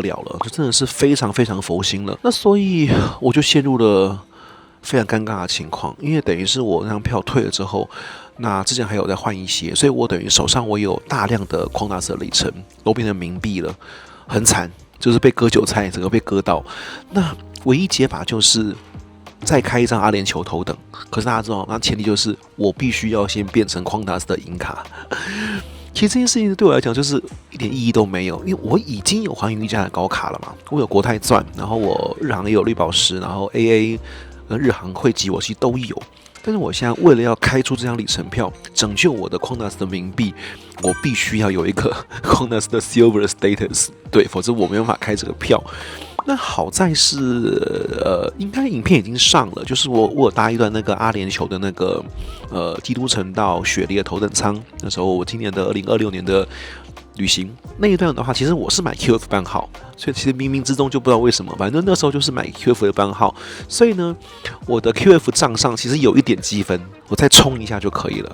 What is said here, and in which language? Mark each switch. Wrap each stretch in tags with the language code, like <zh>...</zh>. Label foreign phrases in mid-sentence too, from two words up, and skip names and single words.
<zh>了，就真的是非常非常佛心了。那所以我就陷入了非常尷尬的情況，因為等於是我那張票退了之後，那之前還有再換一些，所以我等於手上我有大量的Quantas的里程都變成冥幣了，很慘，就是被割韭菜，整個被割到。那唯一解法就是再開一張阿聯酋頭等，可是大家知道，那前提就是我必須要先變成Quantas的銀卡。其實這件事情對我來講就是一點意義都沒有，因為我已經有寰宇一家的高卡了嘛，我有國泰鑽，然後我日航也有綠寶石，然後 AA 跟日航匯集我其實都有。但是我現在為了要開出這張里程票，拯救我的Quantas的冥幣，我必須要有一個Quantas的</zh> <en>Silver Status，</en> <zh>對，否則我沒辦法開這個票。那好在是，應該影片已經上了，就是我有搭一段那個阿聯酋的那個基督城到雪梨的頭等艙，那時候我今年的2026年的旅行那一段的話，其實我是買 QF 班號，所以其實冥冥之中就不知道為什麼，反正那時候就是買 QF 的班號，所以呢，我的 QF 賬上其實有一點積分，我再充一下就可以了。</zh>